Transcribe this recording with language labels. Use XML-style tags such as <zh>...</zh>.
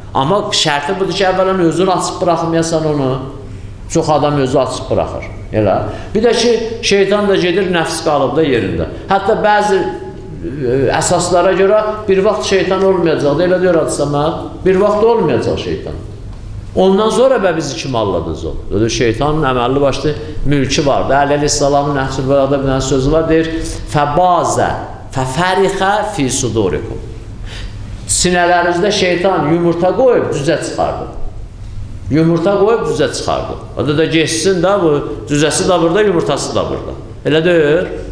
<az>Amma şərti budur ki, əvvələn özünü açıb bıraxmayasan onu. Çox adam özü açıb bıraxır. Elə. Bir də ki, şeytan da gedir, nəfs qalıb da yerində. Hətta bəzi əsaslara görə bir vaxt şeytan olmayacaq. Elə deyir Hacı Səməd, bir vaxt olmayacaq şeytan. Ondan sonra bizi kim alladınız o? Öyle şeytanın əməlli başlı mülkü vardı. Əli Aleyhisselamın Nəhsul Bəlada bir sözü var, deyir,</az> <ar>fəbazə fəfərixə fi sudurikum.</ar> <az>Sinələrinizdə şeytan yumurta qoyub düzə çıxardı. Yumurta qoyub düzə çıxardı. O da geçsin də bu, düzəsi də burada, yumurtası da burada. Elə deyir.</az>